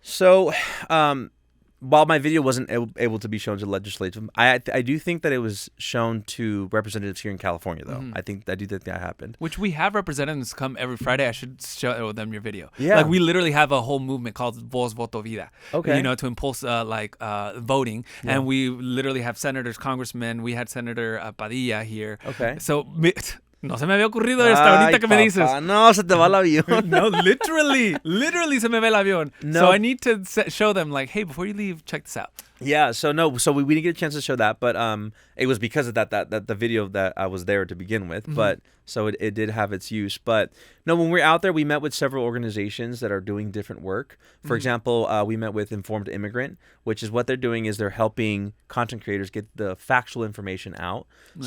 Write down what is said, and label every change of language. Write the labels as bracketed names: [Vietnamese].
[English] So, while my video wasn't able to be shown to legislature, I do think that it was shown to representatives here in California, though. I do think that happened. Which we have representatives come every Friday. I should show them your video. Yeah. Like, we literally have a whole movement called Voz Voto Vida. Okay. To impulse voting. Yeah. And we literally have senators, congressmen. We had Senator Padilla here. Okay. So... [Spanish] No se me había ocurrido esto ahorita que me dices. No, se te va el avión. No, [English] literally [Spanish] se me va el avión. No. [English] So I need to show them, like, hey, before you leave, check this out. Yeah, so we didn't get a chance to show that, but it was because of that the video that I was there to begin with, but so it did have its use. But no, when we were out there, we met with several organizations that are doing different work. For example, we met with Informed Immigrant, which is what they're doing is they're helping content creators get the factual information out. Nice.